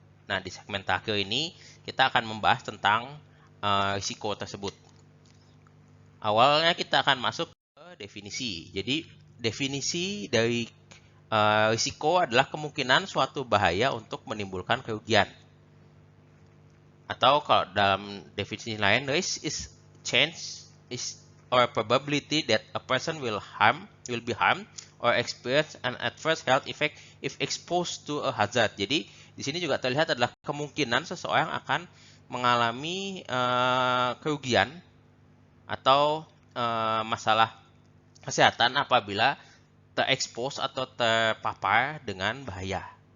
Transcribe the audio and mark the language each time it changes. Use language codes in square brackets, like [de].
[id] Nah, di segmen terakhir ini kita akan membahas tentang risiko tersebut. Awalnya kita akan masuk ke definisi. Jadi, definisi dari risiko adalah kemungkinan suatu bahaya untuk menimbulkan kerugian. Atau kalau dalam definisi lain, [en] risk is chance is or probability that a person will be harmed or experience an adverse health effect if exposed to a hazard. [id] Jadi di sini juga terlihat adalah kemungkinan seseorang akan mengalami kerugian atau masalah kesehatan apabila terekspos atau terpapar dengan bahaya.